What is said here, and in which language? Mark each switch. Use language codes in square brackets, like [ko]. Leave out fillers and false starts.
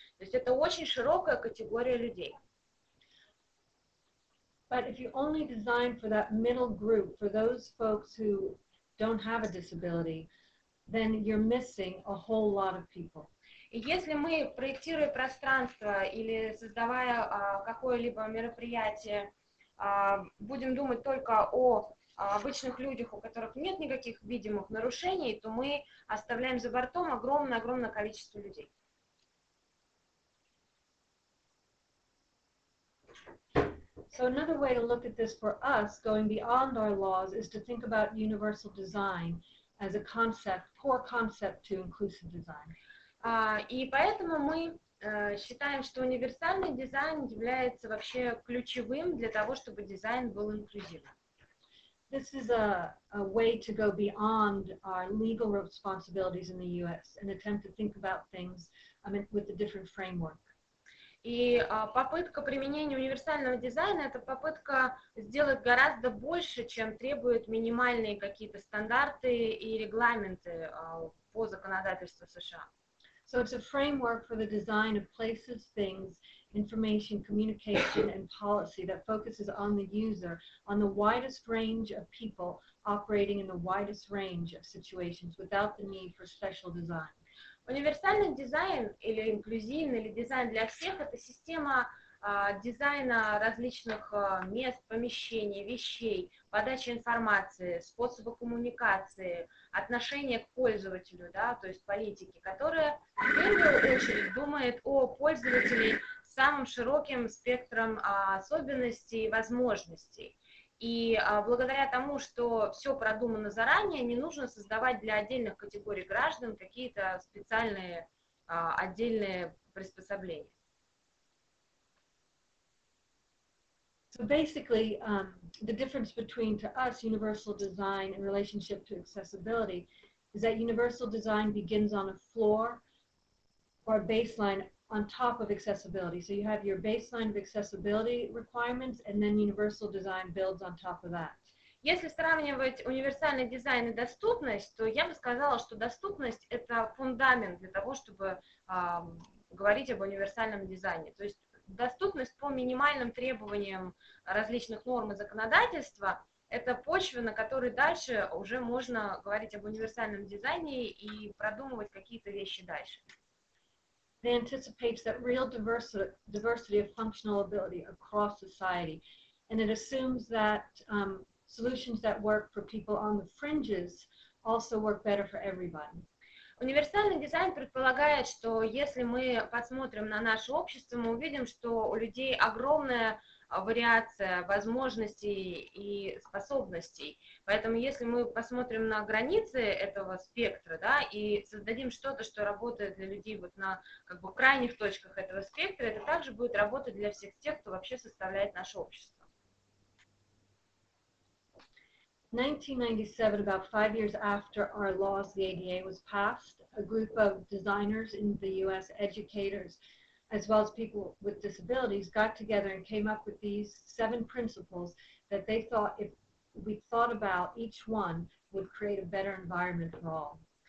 [ru] То есть это очень широкая категория людей. [en] But if you only design for that middle group, for those folks who don't have a disability, then you're missing a whole lot of people. [ru] И если мы, проектируя пространство или создавая какое-либо мероприятие, будем думать только о обычных людях, у которых нет никаких видимых нарушений, то мы оставляем за бортом огромное количество людей. [en] So another way to look at this for us, going beyond our laws, is to think about universal design as a concept, core concept to inclusive design. [ru] И поэтому мы считаем, что универсальный дизайн является вообще ключевым для того, чтобы дизайн был инклюзивным. [en] This is a way to go beyond our legal responsibilities in the U.S. and attempt to think about things with a different framework. [ru] И попытка применения универсального дизайна – это попытка сделать гораздо больше, чем требуют минимальные какие-то стандарты и регламенты по законодательству США. [en] So it's a framework for the design of places, things, information, communication, and policy that focuses on the user, on the widest range of people operating in the widest range of situations without the need for special design. [ru] Универсальный дизайн или инклюзивный, или дизайн для всех – это система дизайна различных мест, помещений, вещей, подачи информации, способа коммуникации, отношения к пользователю, да, то есть политики, которая в первую очередь думает о пользователе с самым широким спектром особенностей и возможностей. И благодаря тому, что все продумано заранее, не нужно создавать для отдельных категорий граждан какие-то специальные отдельные приспособления. [en] So basically, the difference between, to us, universal design in relationship to accessibility is that universal design begins on a floor or a baseline on top of accessibility. So you have your baseline of accessibility requirements, and then universal design builds on top of that. [ru] Если сравнивать универсальный дизайн и доступность, то я бы сказала, что доступность – это фундамент для того, чтобы говорить об универсальном дизайне. То есть доступность по минимальным требованиям различных норм и законодательства – это почва, на которой дальше уже можно говорить об универсальном дизайне и продумывать какие-то вещи дальше. [en] It anticipates that real diversity of functional ability across society, and it assumes that solutions that work for people on the fringes also work better for everybody. [ru] Универсальный дизайн предполагает, что если мы посмотрим на наше общество, мы увидим, что у людей огромная вариация возможностей и способностей. Поэтому если мы посмотрим на границы этого спектра, да, и создадим что-то, что работает для людей вот на как бы крайних точках этого спектра, это также будет работать для всех тех, кто вообще составляет наше общество. [en] In 1997, about 5 years after our laws, the ADA was passed, a group of designers in the U.S., educators, as well as people with disabilities, got together and came up with these 7 principles that they thought, if we thought about each one, would create a better environment for all.